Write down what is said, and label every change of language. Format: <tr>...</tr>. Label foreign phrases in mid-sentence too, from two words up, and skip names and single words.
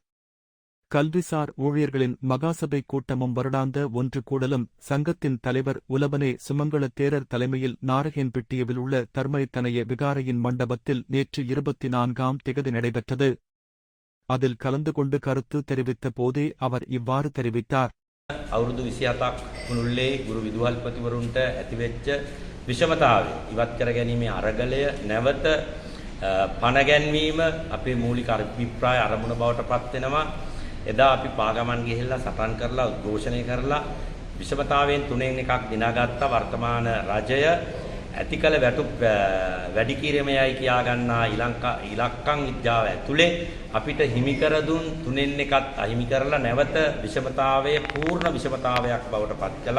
<ta>கல்விசார் ஊழியர்களின் மகாசபை கூட்டமும் வருடாந்த ஒன்று கூடலும் சங்கத்தின் தலைவர் உலபனே சுமங்கல தேரர் தலைமையில் நாரகேன்பிட்டியவில் உள்ள தர்மரித்தனைய விகாரையின் மண்டபத்தில் நேற்று 24ஆம் திகதி நடைபெற்றது. அதில் கலந்து கொண்டு கருத்து தெரிவித்த போதே அவர் இவ்வாறு தெரிவித்தார்.</ta> <si>අවුරුදු 27ක් මුළුල්ලේ ගුරු විදුහල්පතිවරුන්ට ඇතිවෙච්ච විෂමතාවය ඉවත් කර ගැනීමේ අරගලය නැවත පණ ගැන්වීම අපේ මූලික අභිප්‍රාය අරමුණ බවට පත් වෙනවා. එදා අපි පාගමන් ගිහිල්ලා සටන් කරලා උද්ඝෝෂණය කරලා විෂමතාවයෙන් තුනෙන් එකක් දිනාගත්ත වර්තමාන රජය ඇතිකල වැටුප් වැඩි කිරීමයයි කියා ගන්නා ඉලක්කම් විද්‍යාව ඇතුලේ අපිට හිමි කර දුන් තුනෙන් එකත් අහිමි කරලා නැවත විෂමතාවයේ පූර්ණ විෂමතාවයක් බවට පත් කළා.</si>